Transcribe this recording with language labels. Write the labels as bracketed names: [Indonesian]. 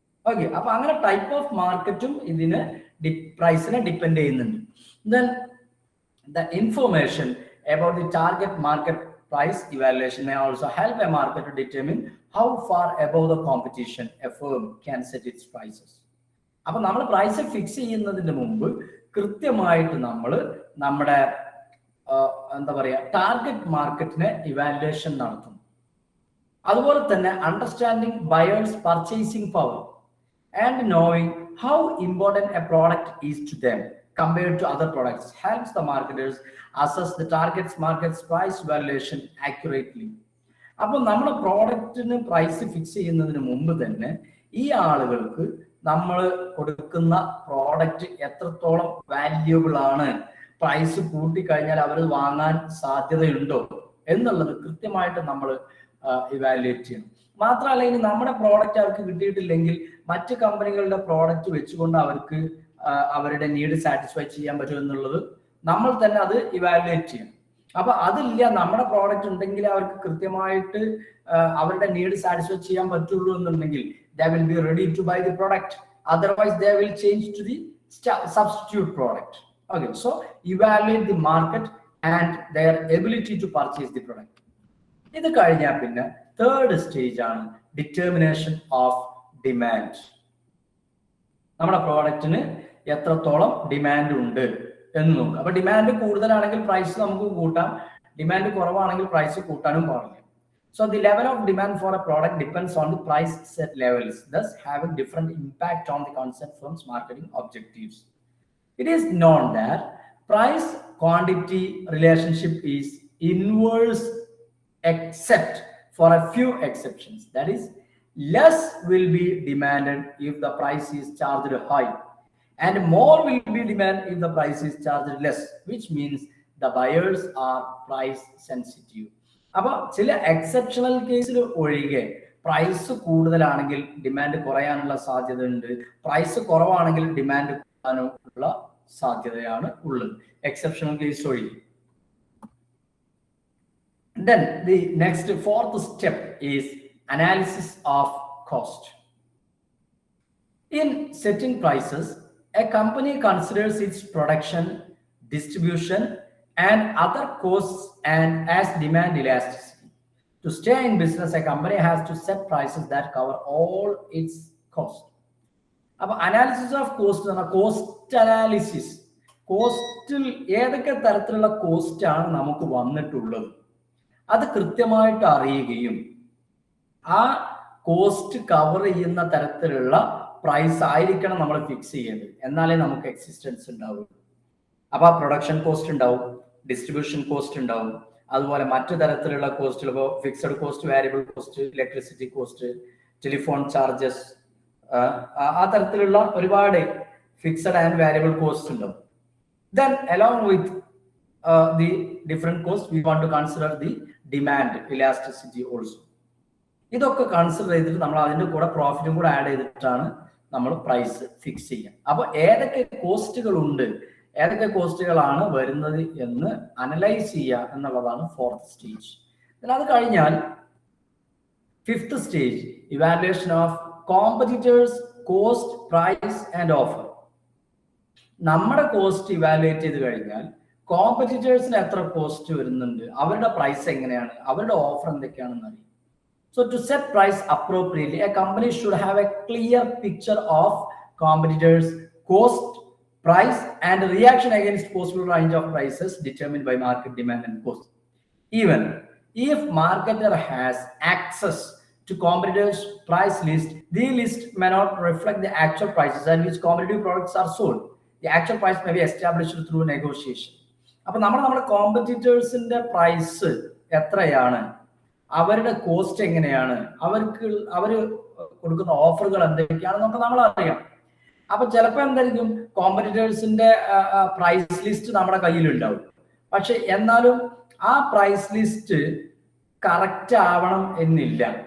[Malayalam] Okay, അപ്പൊ അങ്ങനെ type of മാർക്കറ്റും ഇതിന് പ്രൈസിനെ ഡിപ്പെൻഡ് ചെയ്യുന്നുണ്ട്. [English] Then the information about the target market price evaluation may also help a market to determine how far above the competition a firm can set its prices. [Malayalam] അപ്പൊ നമ്മൾ price fix ചെയ്യുന്നതിന് മുമ്പ് കൃത്യമായിട്ട് നമ്മൾ നമ്മുടെ എന്താ പറയുക ടാർഗറ്റ് മാർക്കറ്റിനെ ഇവാലുവേഷൻ നടത്തും. അതുപോലെ തന്നെ [English] Understanding buyers purchasing power and knowing how important a product is to them compared to other products helps the marketers assess the market's price valuation accurately. [Malayalam] അപ്പോൾ നമ്മുടെ പ്രോഡക്റ്റിന് പ്രൈസ് ഫിക്സ് ചെയ്യുന്നതിന് മുമ്പ് തന്നെ ഈ ആളുകൾക്ക് നമ്മൾ കൊടുക്കുന്ന പ്രോഡക്റ്റ് എത്രത്തോളം വാല്യൂബിൾ ആണ്, പ്രൈസ് കൂട്ടിക്കഴിഞ്ഞാൽ അവർ വാങ്ങാൻ സാധ്യതയുണ്ടോ എന്നുള്ളത് കൃത്യമായിട്ട് നമ്മൾ ഇവാലുവേറ്റ് ചെയ്യണം. മാത്രമല്ല, ഇനി നമ്മുടെ പ്രോഡക്റ്റ് അവർക്ക് കിട്ടിയിട്ടില്ലെങ്കിൽ മറ്റ് കമ്പനികളുടെ പ്രോഡക്റ്റ് വെച്ചുകൊണ്ട് അവർക്ക് അവരുടെ നീഡ് സാറ്റിസ്ഫൈ ചെയ്യാൻ പറ്റും എന്നുള്ളത് നമ്മൾ തന്നെ അത് ഇവാലുവേറ്റ് ചെയ്യണം. അപ്പൊ അതില്ല, നമ്മുടെ പ്രോഡക്റ്റ് ഉണ്ടെങ്കിൽ അവർക്ക് കൃത്യമായിട്ട് അവരുടെ നീഡ് സാറ്റിസ്ഫൈ ചെയ്യാൻ പറ്റുള്ളൂ എന്നുണ്ടെങ്കിൽ [English] they will be ready to buy the product, otherwise they will change to the substitute product. Okay, so evaluate the market and their ability to purchase the product. [Malayalam] ഇത് കഴിഞ്ഞാൽ പിന്നെ തേർഡ് സ്റ്റേജ് ആണ് determination of demand. നമ്മുടെ പ്രോഡക്റ്റിന് എത്രത്തോളം demand ഉണ്ട് എന്ന് നോക്കുക. അപ്പൊ ഡിമാൻഡ് കൂടുതലാണെങ്കിൽ പ്രൈസ് നമുക്ക് കൂട്ടാം, ഡിമാൻഡ് കുറവാണെങ്കിൽ പ്രൈസ് കൂട്ടാനും പാടില്ല. [English] So the level of demand for a product depends on the price set levels, thus having different impact on the concept firm's marketing objectives. It is known that price quantity relationship is inverse except for a few exceptions. That is, less will be demanded if the price is charged high and more will be demanded if the price is charged less, which means the buyers are price sensitive. [Malayalam] അപ്പൊ ചില exceptional കേസിൽ ഒഴികെ price കൂടുതലാണെങ്കിൽ demand കുറയാനുള്ള സാധ്യത ഉണ്ട്, price കുറവാണെങ്കിൽ demand കൂടാനുള്ള സാധ്യതയാണ് ഉള്ളത്, എക്സെപ്ഷണൽ കേസ് ഒഴികെ. [English] Then the next fourth step is analysis of cost. In setting prices, a company considers its production, distribution, and other costs and as demand elasticity. To stay in business, a company has to set prices that cover all its costs. [Malayalam] അപ്പോൾ analysis of cost എന്ന് പറഞ്ഞാൽ cost analysis, കോസ്റ്റിൽ ഏതൊക്കെ തരത്തിലുള്ള cost ആണ് നമുക്ക് വന്നിട്ടുള്ളത് അത് കൃത്യമായിട്ട് അറിയുകയും ആ കോസ്റ്റ് കവർ ചെയ്യുന്ന തരത്തിലുള്ള പ്രൈസ് ആയിരിക്കണം നമ്മൾ ഫിക്സ് ചെയ്യുന്നത്, എന്നാലേ നമുക്ക് എക്സിസ്റ്റൻസ് ഉണ്ടാവുള്ളൂ. അപ്പൊ ആ പ്രൊഡക്ഷൻ കോസ്റ്റ് ഉണ്ടാവും, ഡിസ്ട്രിബ്യൂഷൻ കോസ്റ്റ് ഉണ്ടാവും, അതുപോലെ മറ്റു തരത്തിലുള്ള കോസ്റ്റുകൾ, ഇപ്പോൾ fixed cost, variable cost, electricity cost, telephone charges, ആ തരത്തിലുള്ള ഒരുപാട് ഫിക്സഡ് ആൻഡ് വാരിയബിൾ കോസ്റ്റ് ഉണ്ടാവും. [English] Then along with the different costs we want to consider the demand elasticity also. [Malayalam] ഇതൊക്കെ കൺസിഡർ ചെയ്തിട്ട് നമ്മൾ അതിന്റെ കൂടെ പ്രോഫിറ്റും കൂടെ ആഡ് ചെയ്തിട്ടാണ് നമ്മൾ പ്രൈസ് ഫിക്സ് ചെയ്യുക. അപ്പൊ ഏതൊക്കെ കോസ്റ്റുകൾ ഉണ്ട്, ഏതൊക്കെ കോസ്റ്റുകളാണ് വരുന്നത് എന്ന് അനലൈസ് ചെയ്യുക എന്നുള്ളതാണ് ഫോർത്ത് സ്റ്റേജ്. അത് കഴിഞ്ഞാൽ fifth stage evaluation of competitors, cost, price and offer. നമ്മുടെ കോസ്റ്റ് ഇവാലുവേറ്റ് ചെയ്ത് കഴിഞ്ഞാൽ കോമ്പറ്റീറ്റേഴ്സിന് എത്ര കോസ്റ്റ് വരുന്നുണ്ട്, അവരുടെ പ്രൈസ് എങ്ങനെയാണ്, അവരുടെ ഓഫർ എന്തൊക്കെയാണെന്ന് അറിയാം. [English] So to set price appropriately, a company should have a clear picture of competitors' cost, price, and reaction against possible range of prices determined by market demand and cost. Even if marketer has access to competitors' price list, the list may not reflect the actual prices at which competitive products are sold. The actual price may be established through negotiation. [Malayalam] അപ്പൊ നമ്മുടെ കോമ്പറ്റീറ്റേഴ്സിന്റെ price എത്രയാണ്, അവരുടെ cost എങ്ങനെയാണ്, അവര് കൊടുക്കുന്ന ഓഫറുകൾ എന്തൊക്കെയാണെന്നൊക്കെ നമ്മൾ അറിയാം. അപ്പൊ ചിലപ്പോൾ എന്തായിരിക്കും, കോമ്പറ്റീറ്റേഴ്സിന്റെ പ്രൈസ് ലിസ്റ്റ് നമ്മുടെ കയ്യിലുണ്ടാവും, പക്ഷെ എന്നാലും ആ പ്രൈസ് ലിസ്റ്റ് കറക്റ്റ് ആവണം എന്നില്ല.